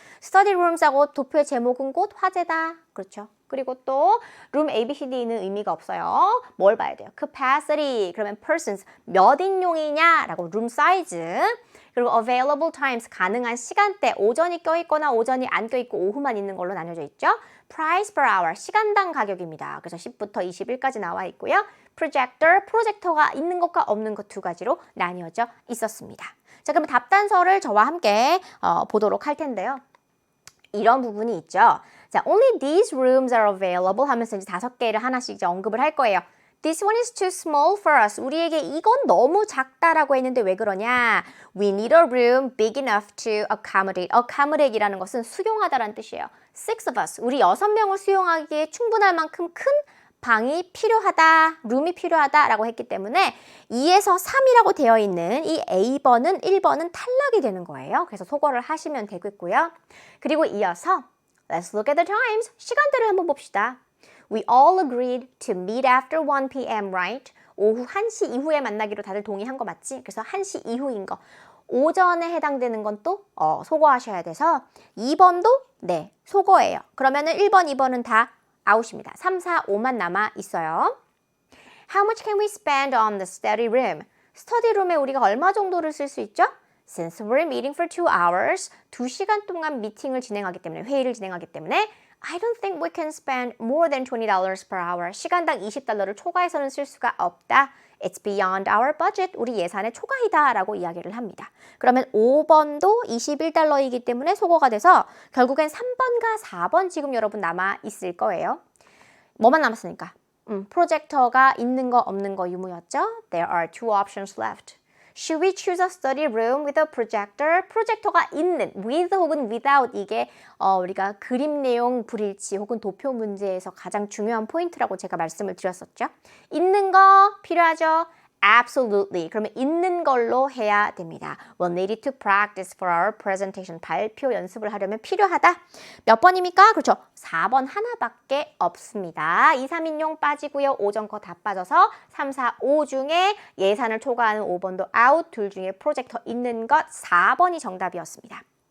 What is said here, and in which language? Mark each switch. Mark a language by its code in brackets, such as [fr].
[ko] Study rooms하고 도표의 제목은 곧 화제다. 그렇죠. 그리고 또 room ABCD는 의미가 없어요. 뭘 봐야 돼요? capacity, 그러면 persons, 몇 인용이냐 라고 room size, 그리고 available times, 가능한 시간대, 오전이 껴있거나 오전이 안 껴있고 오후만 있는 걸로 나뉘어져 있죠. [en] price per hour, [ko] 시간당 가격입니다. 그래서 10부터 21까지 나와 있고요. projector, 프로젝터가 있는 것과 없는 것 두 가지로 나뉘어져 있었습니다. 자, 그럼 답단서를 저와 함께 보도록 할 텐데요. 이런 부분이 있죠. 자, [en] only these rooms are available [ko] 하면서 이제 5개를 하나씩 이제 언급을 할 거예요. [en] This one is too small for us. [ko] 우리에게 이건 너무 작다라고 했는데 왜 그러냐? [en] We need a room big enough to accommodate. [ko] accommodate이라는 것은 수용하다라는 뜻이에요. [en] 6 of us. [ko] 우리 6명을 수용하기에 충분할 만큼 큰 방이 필요하다, 룸이 필요하다라고 했기 때문에 2에서 3이라고 되어 있는 이 A번은 1번은 탈락이 되는 거예요. 그래서 소거를 하시면 되겠고요. 그리고 이어서 [en] Let's look at the times. [ko] 시간대를 한번 봅시다. [en] We all agreed to meet after 1 p.m., right? [ko] 오후 1시 이후에 만나기로 다들 동의한 거 맞지? 그래서 1시 이후인 거. 오전에 해당되는 건 또 소거하셔야 돼서 2번도 네, 소거예요. 그러면은 1번, 2번은 다 아웃입니다. 3, 4, 5만 남아 있어요. [en] How much can we spend on the study room? [ko] 스터디 룸에 우리가 얼마 정도를 쓸 수 있죠? [en] Since we're meeting for 2 hours, [ko] 2시간 동안 미팅을 진행하기 때문에, [en] 회의를 진행하기 때문에 I don't think we can spend more than $20 per hour. [ko] 시간당 $20를 초과해서는 쓸 수가 없다. [en] It's beyond our budget. [ko] 우리 예산의 초과이다 라고 이야기를 합니다. 그러면 5번도 $21이기 때문에 소거가 돼서 결국엔 3번과 4번 지금 여러분 남아 있을 거예요. 뭐만 남았습니까? 프로젝터가 있는 거 없는 거 유무였죠? [en] There are 2 options left. Should we choose a study room with a projector? [ko] 프로젝터가 있는, with 혹은 without 이게 우리가 그림 내용 불일치 혹은 도표 문제에서 가장 중요한 포인트라고 제가 말씀을 드렸었죠. 있는 거 필요하죠. [en] absolutely. [ko] 그러면 있는 걸로 해야 됩니다. [en] We'll need it to practice for our presentation. [ko] 발표 연습을 하려면 필요하다. 몇 번입니까? 그렇죠. 4번 하나밖에 없습니다. 2, 3인용 빠지고요. 5전 거 다 빠져서 3, 4, 5 중에 예산을 초과하는 5번도 out, 둘 중에 프로젝터 있는 것 4번이 정답이었습니다.